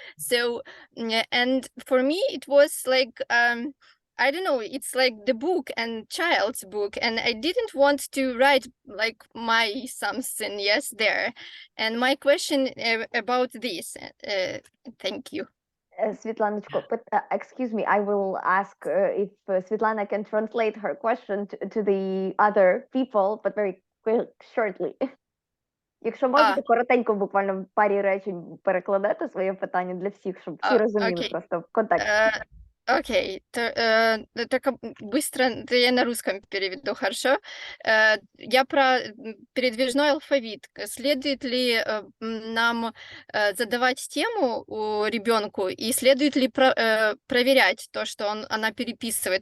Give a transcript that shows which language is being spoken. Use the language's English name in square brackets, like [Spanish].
[English] So and for me it was like I don't know, it's like the book and child's book, and I didn't want to write like my something, yes, there. And my question about this, thank you. Світланочко, excuse me, I will ask if Svetlana can translate her question to the other people, but very shortly. [Ukrainian] Якщо можете, коротенько, буквально в парі речень перекладати своє питання для всіх, щоб всі розуміли просто в контексті. [Russian] Окей, только быстро, я на русском переведу, хорошо? Я про передвижной алфавит. Следует ли нам задавать тему ребенку, и следует ли проверять то, что она переписывает?